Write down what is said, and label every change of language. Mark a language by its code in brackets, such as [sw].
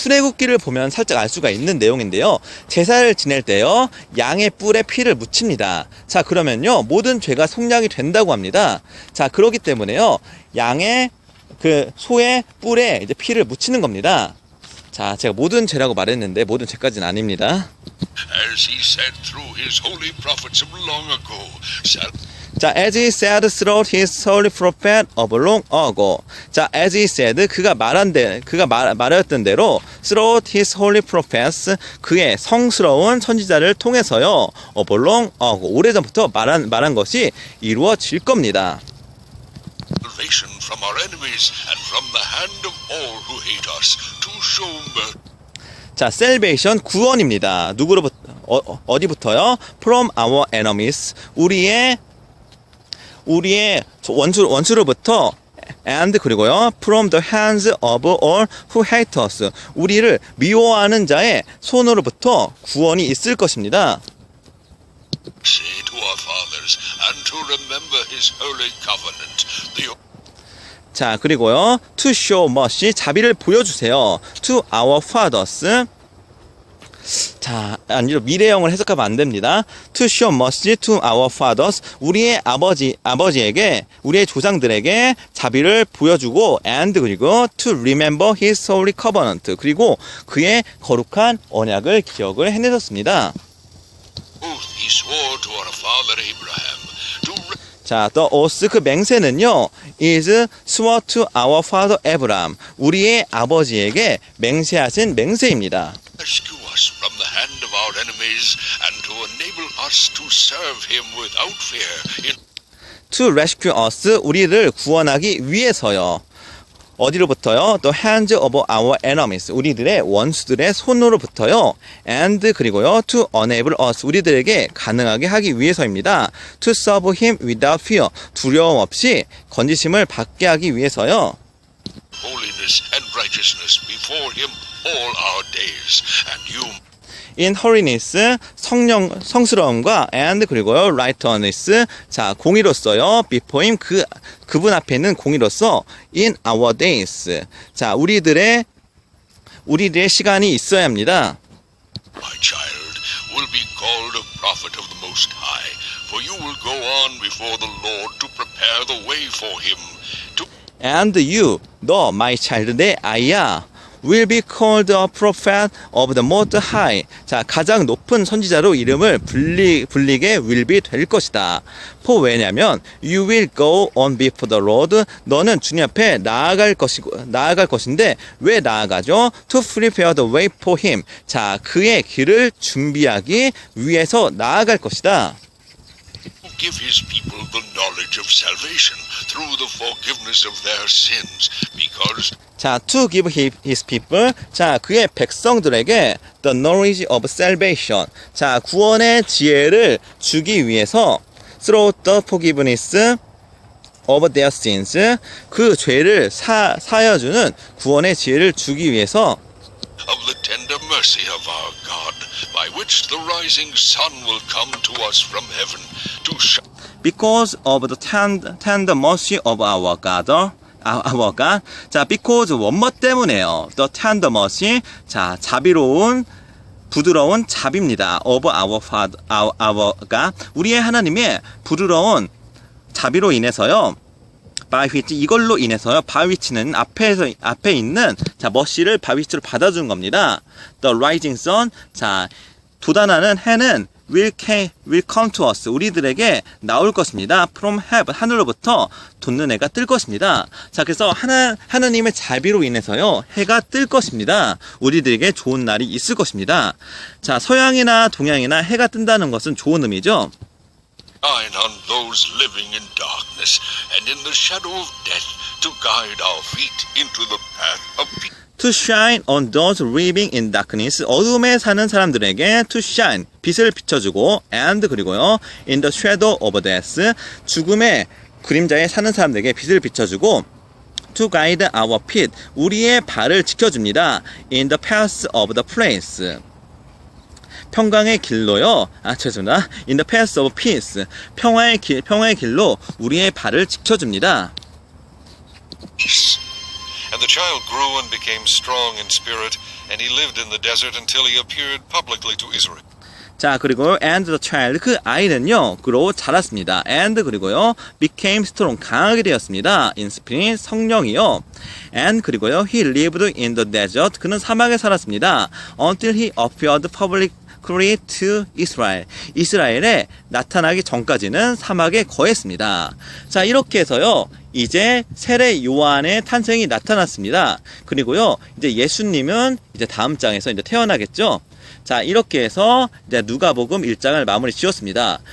[ko] 출애굽기를 보면 살짝 알 수가 있는 내용인데요. 제사를 지낼 때요. 양의 뿔에 피를 묻힙니다. 자, 그러면요. 모든 죄가 속량이 된다고 합니다. 자, 그렇기 때문에요. 양의 소의 뿔에 이제 피를 묻히는 겁니다. 자, 제가 모든 죄라고 말했는데 모든 죄까지는 아닙니다. [en] As he said through his holy prophets of long ago. 자, as he said through his holy prophet of long ago. [ko] 자, [en] as he said, [ko] 그가 말했던 대로 [en] through his holy prophets, [ko] 그의 성스러운 선지자를 통해서요. [en] of long ago, [ko] 오래전부터 말한 것이 이루어질 겁니다. [en] Salvation from our enemies and from the hand of all who hate us, to show mercy. [ko] 자, [en] salvation, [ko] 구원입니다. 누구로부터, 어디부터요? [en] From our enemies, [ko] 우리의 원수로부터, [en] and [ko] 그리고요, [en] from the hands of all who hate us, [ko] 우리를 미워하는 자의 손으로부터 구원이 있을 것입니다. [en] Say to our fathers and to remember his holy covenant. [ko] 자, 그리고요, [en] to show mercy, [ko] 자비를 보여주세요. [en] to our fathers. [ko] 자, 아니죠. 미래형을 해석하면 안 됩니다. [en] To show mercy to our fathers. [ko] 우리의 아버지에게, 우리의 조상들에게 자비를 보여주고, [en] and [ko] 그리고 [en] to remember his holy covenant. [ko] 그리고 그의 거룩한 언약을 기억을 해내셨습니다. [en] Oath he swore to our father Abraham to [ko] 자, [en] the oath, [ko] 그 맹세는요, [en] is swore to our father Abraham. [ko] 우리의 아버지에게 맹세하신 맹세입니다. [en] rescue us from the hand of our enemies and to enable us to serve him without fear. To rescue us, [ko] 우리를 구원하기 위해서요. 어디로부터요? [en] The hands of our enemies, [ko] 우리들의 원수들의 손으로부터요. [en] And [ko] 그리고요, [en] to enable us, [ko] 우리들에게 가능하게 하기 위해서입니다. [en] To serve him without fear, [ko] 두려움 없이 건지심을 받게 하기 위해서요. [en] Holiness and righteousness before him all our days, and you In holiness, [ko] 성스러움과 [en] and [ko] 그리고요, [en] righteousness, [ko] 자, 공의로서요, [en] before him, [ko] 그분 앞에 있는 공의로서 [en] in our days, [ko] 자, 우리들의 시간이 있어야 합니다. [en] my child, will be called a prophet of the Most High, for you will go on before the Lord to prepare the way for him. And you, [ko] 너, [en] my child, [ko] 내 아이야, [en] will be called a prophet of the Most High. [ko] 자, 가장 높은 선지자로 이름을 불리게 [en] will be [ko] 될 것이다. [en] For [ko] 왜냐면 [en] you will go on before the Lord. [ko] 너는 주님 앞에 나아갈 것인데 왜 나아가죠? [en] To prepare the way for him. [ko] 자, 그의 길을 준비하기 위해서 나아갈 것이다. [en] Give his people the knowledge of salvation through the forgiveness of their sins, because 자, to give his people. [ko] 자, 그의 백성들에게 [en] the knowledge of salvation. [ko] 자, 구원의 지혜를 주기 위해서 [en] through the forgiveness of their sins. [ko] 그 죄를 사여주는 구원의 지혜를 주기 위해서 [en] of the tender mercy of our God, by which the rising sun will come to us from heaven to shine. because of the tender mercy of our God. our God. [ko] 자, [en] because [ko] 원머 때문에요. [en] The tender mercy. [ko] 자, 자비로운 부드러운 자비입니다. [en] of our Father, our God. [ko] 우리의 하나님의 부드러운 자비로 인해서요. [en] by which [ko] 이걸로 인해서요. by which는 앞에 있는 자, mercy를 by which로 받아주는 겁니다. [en] The rising sun. [ko] 자, 돋아나는 해는 [en] will come to us. [ko] 우리들에게 나올 것입니다. [en] from heaven. [ko] 하늘로부터 돋는 해가 뜰 것입니다. 자, 그래서 하나님의 자비로 인해서요. 해가 뜰 것입니다. 우리들에게 좋은 날이 있을 것입니다. 자, 서양이나 동양이나 해가 뜬다는 것은 좋은 의미죠. [en] Shine on those living in darkness and in the shadow of death, to guide our feet into the path of peace. To shine on those living in darkness. [ko] 어둠에 사는 사람들에게 [en] to shine. [ko] 빛을 비춰주고 [en] and [ko] 그리고요. [en] in the shadow of death. [ko] 죽음의 그림자에 사는 사람들에게 빛을 비춰주고 [en] to guide our feet. [ko] 우리의 발을 지켜줍니다. [en] in the path of the place. [ko] 평강의 길로요. 죄송합니다. [en] in the path of peace. [ko] 평화의 길로 우리의 발을 지켜줍니다. [en] And the child grew and became strong in spirit, and he lived in the desert until he appeared publicly to Israel. [ko] 자, 그리고 [en] and the child. [ko] 그 아이는요. [en] grow [ko] 자랐습니다. [en] and [ko] 그리고요. [en] became strong. [ko] 강하게 되었습니다. [en] in spirit. [ko] 성령이요. [en] and [ko] 그리고요. [en] he lived in the desert. [ko] 그는 사막에 살았습니다. [en] until he appeared publicly to Israel. [ko] 이스라엘에 나타나기 전까지는 사막에 거했습니다. 자, 이렇게 해서요. 이제 세례 요한의 탄생이 나타났습니다. 그리고요. 이제 예수님은 이제 다음 장에서 이제 태어나겠죠. 자, 이렇게 해서 이제 누가복음 1장을 마무리 지었습니다.